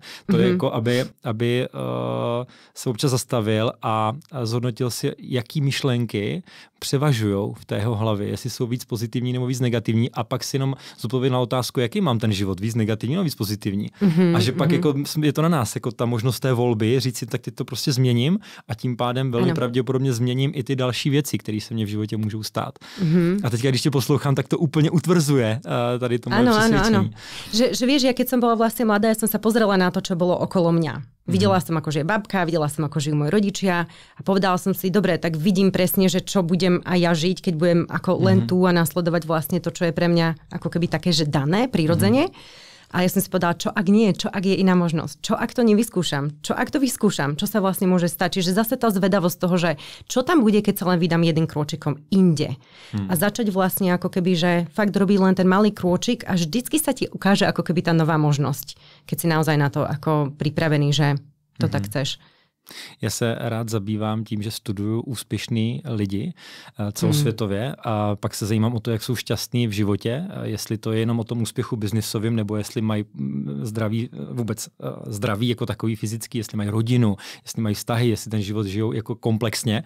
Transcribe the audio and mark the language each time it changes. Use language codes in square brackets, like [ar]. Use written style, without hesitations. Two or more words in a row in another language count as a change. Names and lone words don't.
[cs] To je jako, aby se občas zastavil a zhodnotil si, jaký myšlenky převažujou v té jeho hlavě, jestli jsou víc pozitivní nebo víc negativní a pak si jenom zodpovědět na otázku, jaký mám ten život, víc negativní nebo víc pozitivní. A že pak jako je to na nás, jako ta možnost té volby, říct si, tak teď to prostě změním a tím pádem velmi pravděpodobně změním i ty další věci, které se mně v životě můžou stát. A teď, když tě poslouchám, tak to úplně utvrzuje tady to moje přesvědčení. Áno. [sk] Že vieš, ja keď som bola vlastne mladá, ja som sa pozrela na to, čo bolo okolo mňa. Videla som, ako žije babka, videla som, ako žijú moji rodičia a povedala som si, dobre, tak vidím presne, že čo budem aj ja žiť, keď budem ako len tu a nasledovať vlastne to, čo je pre mňa ako keby také, že dané, prirodzene. A ja som si povedala, čo ak nie, čo ak je iná možnosť, čo ak to nevyskúšam, čo ak to vyskúšam, čo sa vlastne môže stať. Čiže zase tá zvedavosť toho, že čo tam bude, keď sa len vydám jeden krôčikom inde. A začať vlastne ako keby, že fakt robí len ten malý krôčik a vždycky sa ti ukáže ako keby tá nová možnosť, keď si naozaj na to ako pripravený, že to tak chceš. [cs] Já se rád zabývám tím, že studuju úspěšný lidi celosvětově a pak se zajímám o to, jak jsou šťastní v životě, jestli to je jenom o tom úspěchu biznisovým, nebo jestli mají zdraví jako takový fyzický, jestli mají rodinu, jestli mají vztahy, jestli ten život žijou jako komplexně.